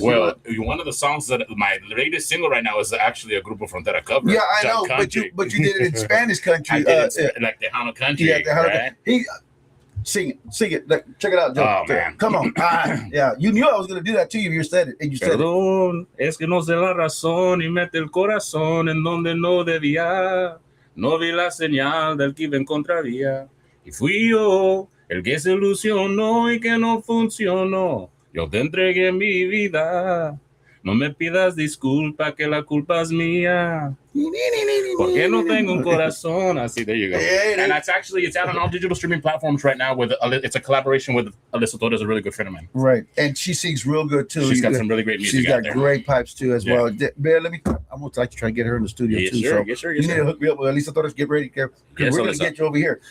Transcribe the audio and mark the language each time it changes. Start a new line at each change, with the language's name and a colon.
English: Well, one of the songs that my latest single right now is actually a Grupo Frontera cover. Yeah, I know, but you did it in Spanish country. I did it like Tejano country. Yeah, Tejano country. Sing it. Check it out, Joe. Oh, man. Come on. You knew I was going to do that to you if you said it. And you said
Spanish: Perdón, es que no sé la razón y mete el corazón en donde no debía. No vi la señal del que iba en contravía. Y fui yo el que se ilusionó y que no funcionó. Yo te entregué mi vida. No me pidas disculpa que la culpa es mía. Porque no tengo un corazón.
English: Así, there you go. And it's out on all digital streaming platforms right now. It's a collaboration with Alyssa Torres, a really good friend of mine. Right, and she sings real good too. She's got some really great music. She's got great pipes too as well. Man, I'm gonna like to try to get her in the studio too. Yes, sir. You need to hook me up with Alyssa Torres. Get ready, we're gonna get you over here.